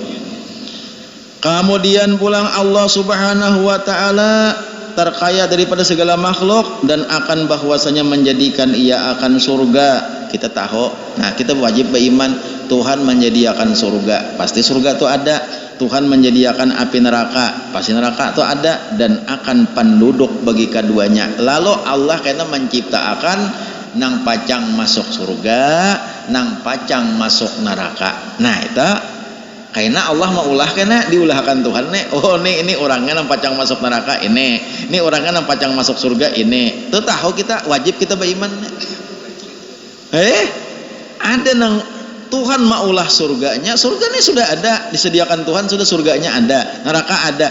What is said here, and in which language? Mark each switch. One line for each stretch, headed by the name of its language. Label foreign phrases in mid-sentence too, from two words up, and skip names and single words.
Indonesian: Kemudian pulang Allah
Arabic: سبحانه وتعالى
Indonesian: terkaya daripada segala makhluk dan akan bahwasanya menjadikan ia akan surga. Kita tahu. Nah, kita wajib beriman Tuhan menyediakan surga. Pasti surga itu ada. Tuhan menyediakan api neraka, pasti neraka itu ada dan akan penduduk bagi keduanya.
Banjar: Lalu Allah kena menciptakan nang pacang masuk surga, nang pacang masuk neraka. Nah itu karena Allah mau ulah kena diulahkan Tuhan nih. Oh ini orangnya nang pacang masuk neraka ini orangnya nang pacang masuk surga ini. Itu tahu kita wajib kita beriman. Ada nang Tuhan maulah surganya sudah ada disediakan Tuhan, sudah surganya ada, neraka ada.